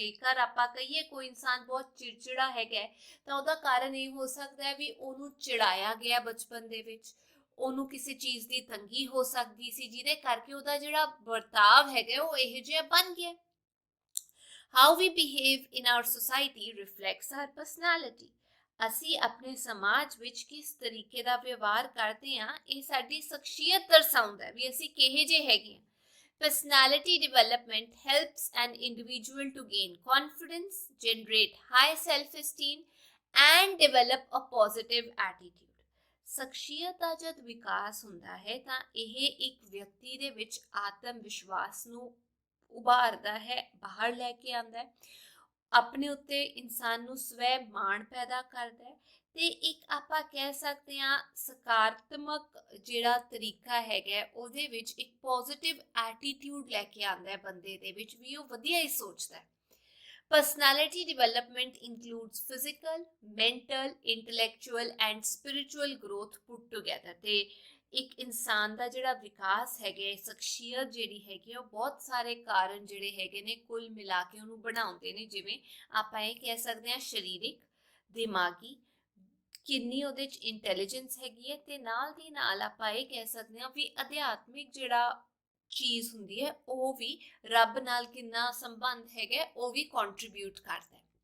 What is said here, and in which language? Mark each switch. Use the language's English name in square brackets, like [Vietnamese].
[Punjabi] ਜੇਕਰ ਆਪਾਂ ਕਹੀਏ ਕੋਈ ਇਨਸਾਨ ਬਹੁਤ ਚਿੜਚਿੜਾ ਹੈਗਾ ਤਾਂ ਉਹਦਾ ਕਾਰਨ ਇਹ ਹੋ ਸਕਦਾ ਹੈ ਵੀ ਉਹਨੂੰ ਚਿੜਾਇਆ ਗਿਆ ਬਚਪਨ ਦੇ ਵਿੱਚ, ਉਹਨੂੰ ਕਿਸੇ ਚੀਜ਼ ਦੀ ਤੰਗੀ ਹੋ ਸਕਦੀ ਸੀ ਜਿਹਦੇ ਕਰਕੇ ਉਹਦਾ ਜਿਹੜਾ ਵਰਤਾਵ ਹੈਗਾ ਉਹ ਇਹੋ ਜਿਹਾ ਬਣ ਗਿਆ। [English] How we behave in our society reflects our personality। [Punjabi] ਅਸੀਂ ਆਪਣੇ ਸਮਾਜ ਵਿੱਚ ਕਿਸ ਤਰੀਕੇ ਦਾ ਵਿਵਹਾਰ ਕਰਦੇ ਹਾਂ ਇਹ ਸਾਡੀ ਸ਼ਖਸੀਅਤ ਦਰਸਾਉਂਦਾ ਵੀ ਅਸੀਂ ਕਿਹੇ ਜਿਹੇ ਹੈਗੇ ਹਾਂ। [English] Personality development helps an individual to gain confidence, generate high self-esteem and develop a positive attitude। [Punjabi] ਸ਼ਖਸੀਅਤ ਦਾ ਜਦ ਵਿਕਾਸ ਹੁੰਦਾ ਹੈ ਤਾਂ ਇਹ ਇੱਕ ਵਿਅਕਤੀ ਦੇ ਵਿੱਚ ਆਤਮ ਵਿਸ਼ਵਾਸ ਨੂੰ ਉਭਾਰਦਾ ਹੈ, ਬਾਹਰ ਲੈ ਕੇ ਆਉਂਦਾ ਹੈ, ਆਪਣੇ ਉੱਤੇ ਇਨਸਾਨ ਨੂੰ ਸਵੈ ਮਾਣ ਪੈਦਾ ਕਰਦਾ ਹੈ ਤੇ ਇੱਕ ਆਪਾਂ ਕਹਿ ਸਕਦੇ ਹਾਂ ਸਕਾਰਾਤਮਕ ਜਿਹੜਾ ਤਰੀਕਾ ਹੈਗਾ ਉਹਦੇ ਵਿੱਚ ਇੱਕ ਪੋਜ਼ਿਟਿਵ ਐਟੀਟਿਊਡ ਲੈ ਕੇ ਆਉਂਦਾ ਹੈ ਬੰਦੇ ਦੇ ਵਿੱਚ, ਵੀ ਉਹ ਵਧੀਆ ਹੀ ਸੋਚਦਾ ਹੈ। [English] Personality development includes physical, mental, intellectual and spiritual growth put together। [Punjabi] ਤੇ ਇੱਕ ਇਨਸਾਨ ਦਾ ਜਿਹੜਾ ਵਿਕਾਸ ਹੈਗਾ, ਸ਼ਖਸੀਅਤ ਜਿਹੜੀ ਹੈਗੀ ਉਹ ਬਹੁਤ ਸਾਰੇ ਕਾਰਨ ਜਿਹੜੇ ਹੈਗੇ ਨੇ ਕੁੱਲ ਮਿਲਾ ਕੇ ਉਹਨੂੰ ਬਣਾਉਂਦੇ ਨੇ। ਜਿਵੇਂ ਆਪਾਂ ਇਹ ਕਹਿ ਸਕਦੇ ਹਾਂ ਸਰੀਰਿਕ, ਦਿਮਾਗੀ, ਕਿੰਨੀ ਉਹਦੇ 'ਚ ਇੰਟੈਲੀਜੈਂਸ ਹੈਗੀ ਹੈ, ਤੇ ਨਾਲ ਦੀ ਨਾਲ ਆਪਾਂ ਇਹ ਕਹਿ ਸਕਦੇ ਹਾਂ ਵੀ ਅਧਿਆਤਮਿਕ ਜਿਹੜਾ ਚੀਜ਼ ਹੁੰਦੀ ਹੈ ਉਹ ਵੀ ਰੱਬ ਨਾਲ ਕਿੰਨਾ ਸੰਬੰਧ ਹੈਗਾ ਉਹ ਵੀ ਕੰਟਰੀਬਿਊਟ ਕਰਦਾ ਹੈ।